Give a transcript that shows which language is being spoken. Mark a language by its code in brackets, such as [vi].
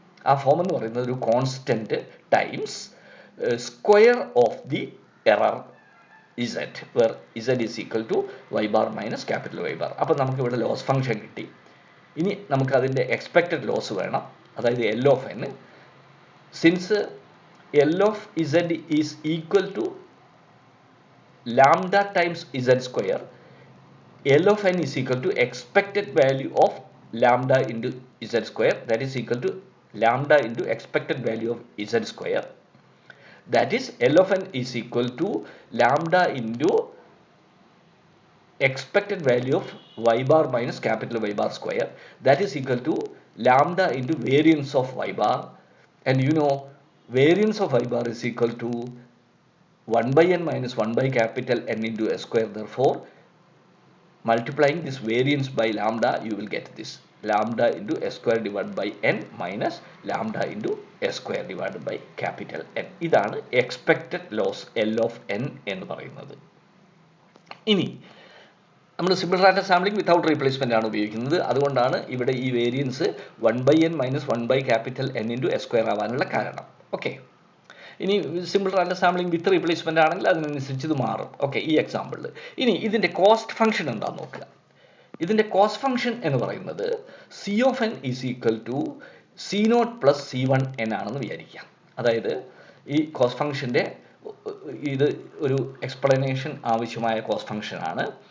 [ml] ആ ഫോം എന്ന് പറയുന്നത് ഒരു [en] Constant times square of the error z, where z is equal to y bar minus capital y bar. [ml] അപ്പം നമുക്കിവിടെ loss function കിട്ടി. ഇനി നമുക്ക് അതിൻ്റെ എക്സ്പെക്റ്റഡ് ലോസ് വേണം, അതായത് L of N. [en] Since L of z is equal to lambda times z square, L of n is equal to expected value of lambda into z square, that is equal to lambda into expected value of z square. That is, L of n is equal to lambda into expected value of y bar minus capital Y bar square, that is equal to lambda into variance of y bar, and you know variance of y bar is equal to 1 by n minus 1 by capital N into s square. Therefore, multiplying this variance by lambda, you will get this lambda into s square divided by n minus lambda into s square divided by capital N. [ml] ഇതാണ് expected loss L of n എന്ന് പറയുന്നത്. ഇനി നമ്മൾ simple random sampling without replacement ആണ് ഉപയോഗിക്കുന്നത്. അതുകൊണ്ടാണ് ഇവിടെ ഈ variance [en] 1 by n minus 1 by capital N into s square [ml] ആവാനുള്ള കാരണം. ഓക്കെ. ഇനി സിമ്പിൾ റാൻഡം സാമ്പിളിംഗ് വിത്ത് റീപ്ലേസ്മെൻ്റ് ആണെങ്കിൽ അതിനനുസരിച്ച് ഇത് മാറും. ഓക്കെ, ഈ എക്സാമ്പിളിൽ ഇനി ഇതിൻ്റെ കോസ്റ്റ് ഫംഗ്ഷൻ എന്താണെന്ന് നോക്കുക. ഇതിൻ്റെ കോസ്റ്റ് ഫംഗ്ഷൻ എന്ന് പറയുന്നത് [en] C of n is equal to C naught plus C one n [ml] ആണെന്ന് വിചാരിക്കാം. അതായത് ഈ കോസ്റ്റ് ഫംഗ്ഷൻ്റെ ഇത് ഒരു എക്സ്പ്ലനേഷൻ ആവശ്യമായ കോസ്റ്റ് ഫംഗ്ഷനാണ്.